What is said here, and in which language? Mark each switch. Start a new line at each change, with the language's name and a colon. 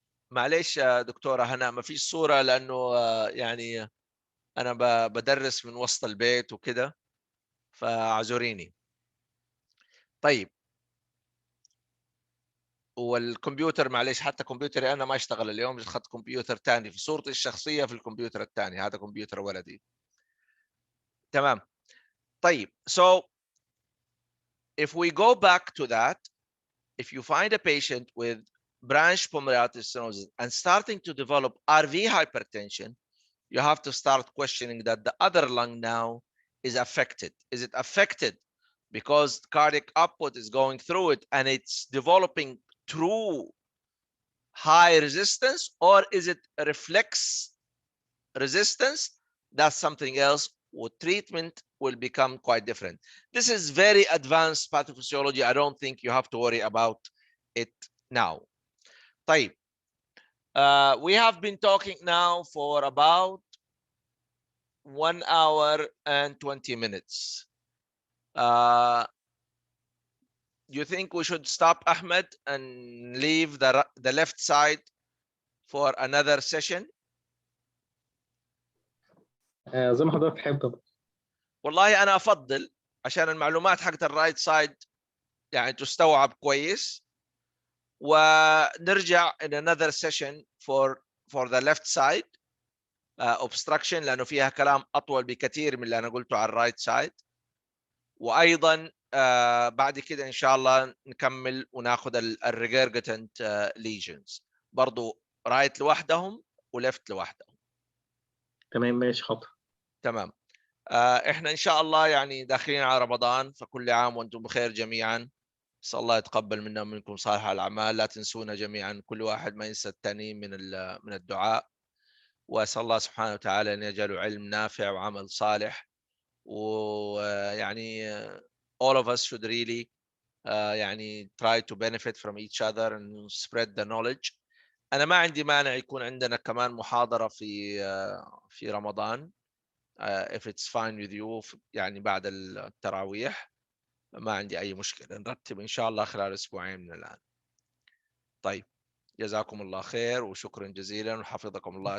Arabic: معلش يا دكتورة هنا ما فيش صورة لأنه يعني أنا بدرس من وسط البيت وكده فاعذريني. طيب، والكمبيوتر معلش حتى كمبيوتري أنا ما اشتغل اليوم، أخذت كمبيوتر ثاني في صورتي الشخصية في الكمبيوتر الثاني، هذا كمبيوتر ولدي. تمام.
English: طيب, so if we go back to that, if you find a patient with branch pulmonary artery stenosis and starting to develop RV hypertension, you have to start questioning that the other lung now is affected. Is it affected because cardiac output is going through it and it's developing true high resistance, or is it a reflex resistance? That's something else. With treatment will become quite different. This is very advanced pathophysiology. I don't think you have to worry about it now. طيب, We have been talking now for about 1 hour and 20 minutes. You think we should stop, Ahmed, and leave the left side for another session?
Arabic: زي ما حضرتك تحب. والله أنا أفضل عشان المعلومات حقت الرايت سايد يعني تستوعب كويس، ونرجع
English: in another session for the left side obstruction،
Arabic: لأنه فيها كلام أطول بكثير من اللي أنا قلته على الرايت سايد. وأيضا بعد كده إن شاء الله نكمل وناخذ الريجرجيتنت ليجنز برضو رايت لوحدهم وليفت لوحدهم. تمام ماشي حاضر. تمام. احنا ان شاء الله يعني داخلين على رمضان، فكل عام وانتم بخير جميعا. نسال الله يتقبل منا ومنكم صالح الاعمال. لا تنسونا جميعا، كل واحد ما ينسى الثاني من الدعاء. واسال الله سبحانه وتعالى ان يجعله علم نافع وعمل صالح.
English: ويعني all of us should really يعني try to benefit from each other and spread the knowledge.
Arabic: انا ما عندي مانع يكون عندنا كمان محاضرة في رمضان
English: if it's fine with you،
Arabic: يعني بعد التراويح ما عندي اي مشكلة، نرتب ان شاء الله خلال اسبوعين من الان. طيب، جزاكم الله خير وشكرا جزيلا وحفظكم الله.